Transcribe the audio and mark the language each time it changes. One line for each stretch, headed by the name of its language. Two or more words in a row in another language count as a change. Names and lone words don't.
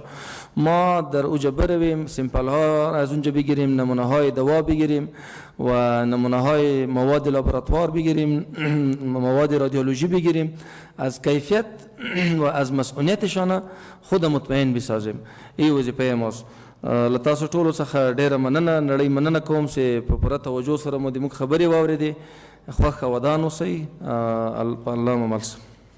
Persian: ما در اوجا برویم، سیمپل ها از اونجا بگیریم، نمونه های دوا بگیریم و نمونه های مواد لابراتوار بگیریم، مواد رادیولوژی بگیریم، از کیفیت و از مسئولیتشان خود مطمئن بسازیم. این وظیفه ماست.
Pashto: لتاسو ټولو څخه ډیره مننه، نړۍ مننه کوم چې په پوره توجه سره مو د موږ خبرې واورېدې. خوښ ودان اوسئ. الله مو مل شه.